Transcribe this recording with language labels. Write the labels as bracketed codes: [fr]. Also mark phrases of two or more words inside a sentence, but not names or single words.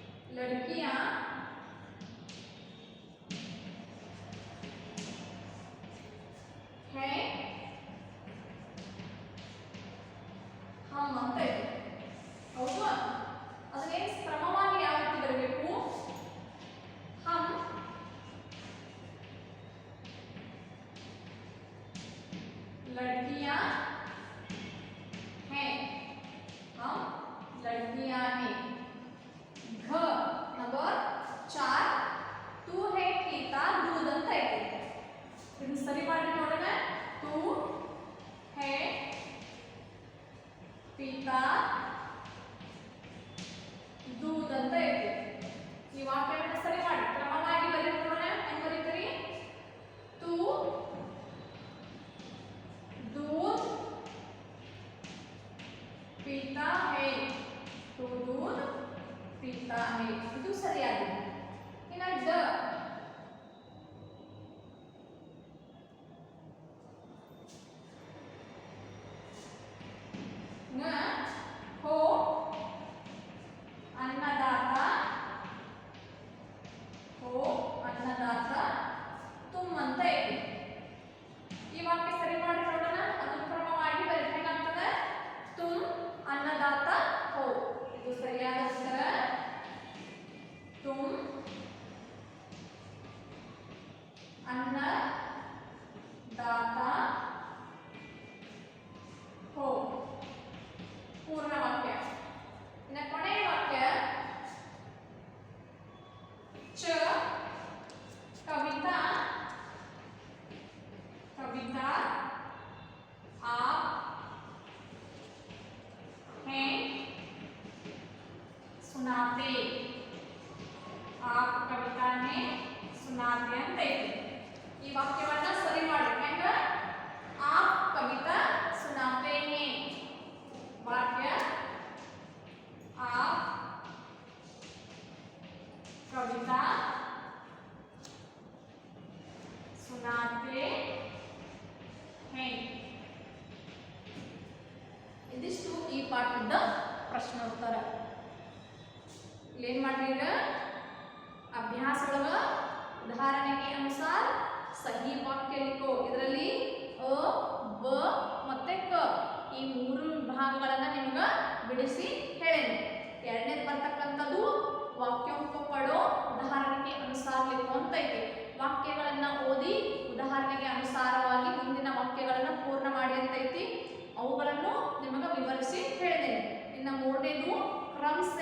[hi] लड़कियां हैं हम [kn] ಅಂತ ಇದೆ ಹೌದು ಅದನ್ನೇ ಕ್ರಮವಾಗಿ ಯಾವ ರೀತಿ ಬರಬೇಕು हम [hi] लड़कियां हैं हम लड़कियां हैं घ नंबर 4 तू है पीता दूध [kn] ಅಂತ ಇದೆ ಇದನ್ನ ಸರಿ ಮಾಡಿ ನೋಡೋಣ [hi] तू है पीता दूध [kn] ಅಂತ ಇದೆ ಈ ವಾಕ್ಯವನ್ನು ಸರಿ ಮಾಡಿ ಕ್ರಮವಾಗಿ ಬರೆದು ನೋಡೋಣ ಹೆಂಗೆ ಬರೀತೀರಿ तू [hi] दूध पीता है तू दूध पीता है [kn] ಇದು ಸರಿಯಾಗಿದೆ ಇನ್ನು ದ [hi] न हो अन्नदाता हो अन्नदाता तुम [kn] ಅಂತ ಇದೆ ಈ ವಾಕ್ಯ ಸರಿ ಮಾಡಿ ನೋಡೋಣ ಅದನ್ನು ಕ್ರಮವಾಗಿ ಬರೆಯಬೇಕಾಗ್ತದೆ [hi] तुम अन्नदाता हो [kn] ಇದು ಸರಿಯಾದ ಉತ್ತರ तुम [hi] अन्नदाता हो पूर्ण वाक्य [kn] इನ್ನು ಕೊನೆಯ ವಾಕ್ಯ [hi] च कविता कविता आप हैं सुनाते आप कविता हैं सुनाते [kn] ಅಂತ ಇದೆ ಈ ವಾಕ್ಯವನ್ನ ಸರಿ ಮಾಡಿ ಹೆಂಗ [hi] आप कविता सुनाते हैं वाक्य आप कविता सुनाते हैं [kn] ಇದಿಷ್ಟು ಈ ಪಾಠದ ಪ್ರಶ್ನೋತ್ತರ ಏನು ಮಾಡ್ರಿ ಈಗ ಅಭ್ಯಾಸ ಒಳಗ ಉದಾಹರಣೆಗೆ ಅನುಸಾರ [hi] सही वाक्य लिखो [kn] ಇದರಲ್ಲಿ ಅ ಬ ಮತ್ತೆ ಕ ಈ ಮೂರು ವಿಭಾಗಗಳನ್ನು ನಿಮಗೆ ಬಿಡಿಸಿ ಹೇಳೇನಿ ಎರಡನೇದು ಬರ್ತಕ್ಕಂಥದ್ದು [hi] वाक्योंको पढ़ो [kn] ಉದಾಹರಣೆಗೆ ಅನುಸಾರ लिखो ಅಂತ ಐತಿ ವಾಕ್ಯಗಳನ್ನು ಓದಿ ಉದಾಹರಣೆಗೆ ಅನುಸಾರವಾಗಿ ಮುಂದಿನ ವಾಕ್ಯಗಳನ್ನು ಪೂರ್ಣ ಮಾಡಿ ಅಂತ ಐತಿ ಅವುಗಳನ್ನು ನಿಮಗೆ ವಿವರಿಸಿ ಹೇಳಿದ್ದೇನೆ ಇನ್ನು ಮೂರನೇದು [hi] क्रम से